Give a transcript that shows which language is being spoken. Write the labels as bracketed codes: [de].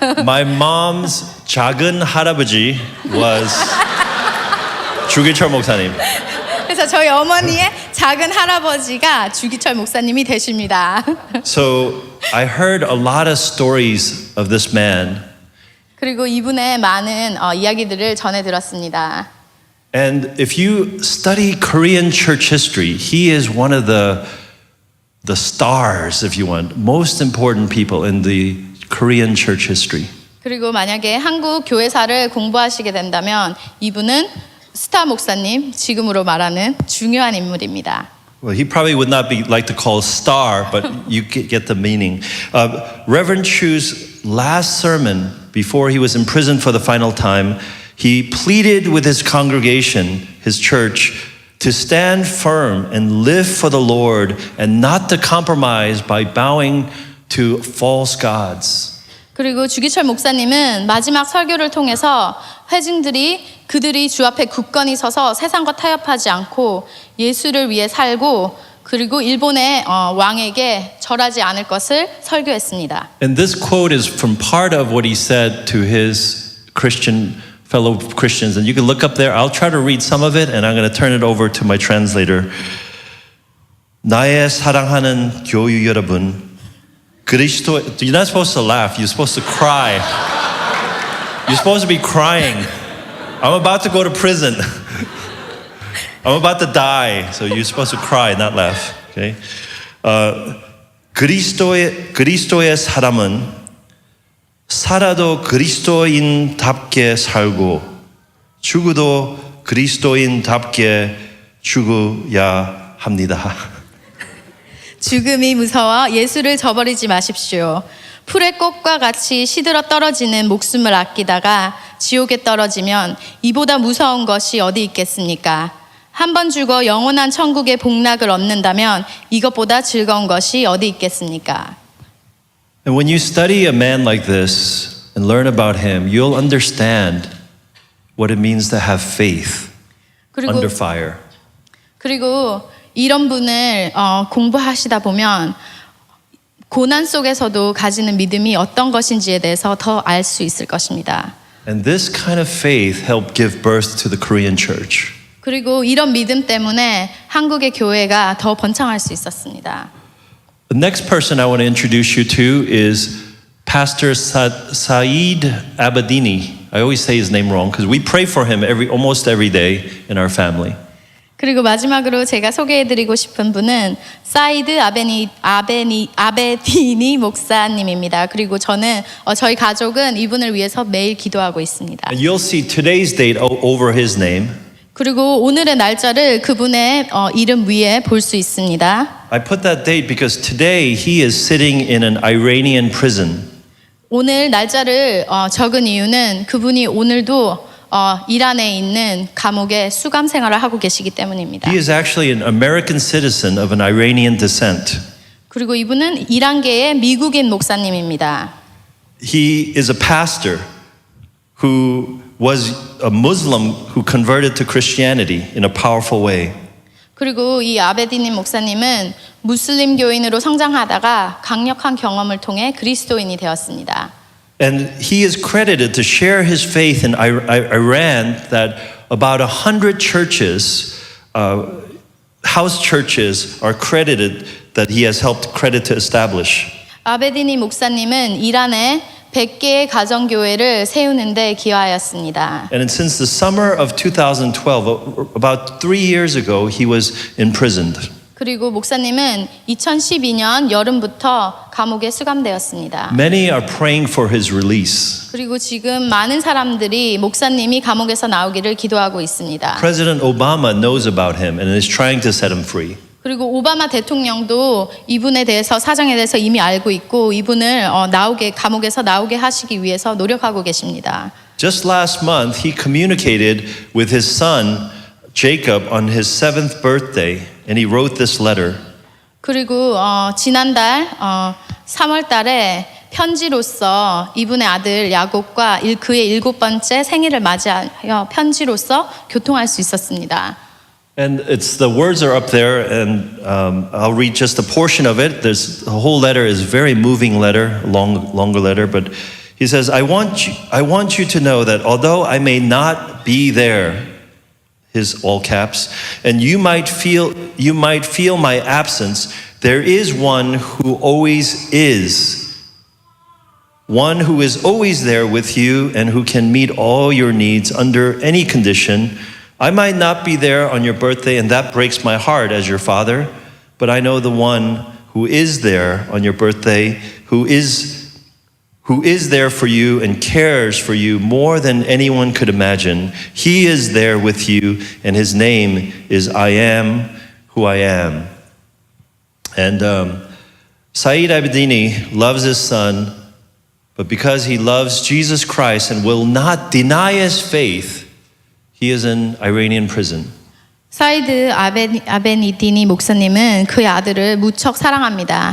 [en] my mom's [ko] 작은 할아버지 [en] was Ju Gi-cheol 목사님. [ko] 그래서 저희 어머니의 작은 할아버지가 주기철 목사님이 되십니다. [en] So I heard a lot of stories of this man. [ko] 그리고 이분의 많은 이야기들을 전해 들었습니다. [en] And if you study Korean church history, he is one of the stars, if you want, most important people in the Korean church history. [ko] 그리고 만약에 한국 교회사를 공부하시게 된다면 이분은 스타 목사님, 지금으로 말하는 중요한 인물입니다. [en] Well, he probably would not be like to call star, but you get the meaning. Reverend Chu's last sermon before he was imprisoned for the final time, he pleaded with his congregation, his church, to stand firm and live for the Lord and not to compromise by bowing to false gods. [ko] 그리고 주기철 목사님은 마지막 설교를 통해서 회중들이 그들이 주 앞에 굳건히 서서 세상과 타협하지 않고 예수를 위해 살고 그리고 일본의 왕에게 절하지 않을 것을 설교했습니다. [en] And this quote is from part of what he said to his fellow Christians. And you can look up there. I'll try to read some of it, and I'm going to turn it over to my translator. [ko] 나의 사랑하는 교유 여러분, 그리스도. [en] You're not supposed to laugh. You're supposed to cry. You're supposed to be crying. I'm about to go to prison. I'm about to die. So you're supposed to cry, not laugh. Okay? [ko] 그리스도의 사람은 살아도 그리스도인답게 살고 죽어도 그리스도인답게 죽어야 합니다. 죽음이 무서워 예수를 저버리지 마십시오. 풀의 꽃과 같이 시들어 떨어지는 목숨을 아끼다가 지옥에 떨어지면 이보다 무서운 것이 어디 있겠습니까? 한 번 죽어 영원한 천국의 복락을 얻는다면 이것보다 즐거운 것이 어디 있겠습니까? [en] And when you study a man like this and learn about him, you'll understand what it means to have faith under fire. [ko] 그리고 이런 분을 공부하시다 보면 고난 속에서도 가지는 믿음이 어떤 것인지에 대해서 더 알 수 있을 것입니다. [en] And this kind of faith helped give birth to the Korean church. [ko] 그리고 이런 믿음 때문에 한국의 교회가 더 번창할 수 있었습니다. [en] The next person I want to introduce you to is Pastor Saeed Abedini. I always say his name wrong because we pray for him almost every day in our family. [ko] 그리고 마지막으로 제가 소개해드리고 싶은 분은 사이드 아베디니 목사님입니다. 그리고 저는 저희 가족은 이분을 위해서 매일 기도하고 있습니다. [en] And you'll see today's date over his name. [ko] 그리고 오늘의 날짜를 그분의 이름 위에 볼 수 있습니다. [en] I put that date because today he is sitting in an Iranian prison. [ko] 오늘 날짜를 적은 이유는 그분이 오늘도 이란에 있는 감옥에 수감 생활을 하고 계시기 때문입니다. [en] He is actually an American citizen of an Iranian descent. [ko] 그리고 이분은 이란계의 미국인 목사님입니다. [en] He is a pastor who was a Muslim who converted to Christianity in a powerful way. [ko] 그리고 이 아베디님 목사님은 무슬림 교인으로 성장하다가 강력한 경험을 통해 그리스도인이 되었습니다. [en] And he is credited to share his faith in Iran that about 100 churches, house churches, are credited that he has helped credit to establish. [ko] 아베디니 목사님은 이란에 100개의 가정교회를 세우는데 기여하였습니다. [en] And since the summer of 2012, about 3 years ago, he was imprisoned. [ko] 그리고 목사님은 2012년 여름부터 감옥에 수감되었습니다. [en] Many are praying for his release. [ko] 그리고 지금 많은 사람들이 목사님이 감옥에서 나오기를 기도하고 있습니다. [en] President Obama knows about him and is trying to set him free. [ko] 그리고 오바마 대통령도 이분에 대해서 사정에 대해서 이미 알고 있고 이분을 감옥에서 나오게 하시기 위해서 노력하고 계십니다. [en] Just last month, he communicated with his son Jacob on his 7th birthday, and he wrote this letter. [ko] 그리고 지난달 3월 달에 편지로서 이분의 아들 야곱과 그의 7번째 생일을 맞이하여 편지로서 교통할 수 있었습니다. [en] And the words are up there, and I'll read just a portion of it. The whole letter is a very moving letter, longer letter, but he says, I want you to know that although I may not be there, his all caps, and you might feel my absence, there is one who always is. One who is always there with you and who can meet all your needs under any condition. I might not be there on your birthday, and that breaks my heart as your father, but I know the one who is there on your birthday, who is there for you and cares for you more than anyone could imagine. He is there with you, and his name is I am who I am. And Saeed Abedini loves his son, but because he loves Jesus Christ and will not deny his faith, he is in Iranian prison. [ko] 사이드 아베니디니 목사님은 그의 아들을 무척 사랑합니다.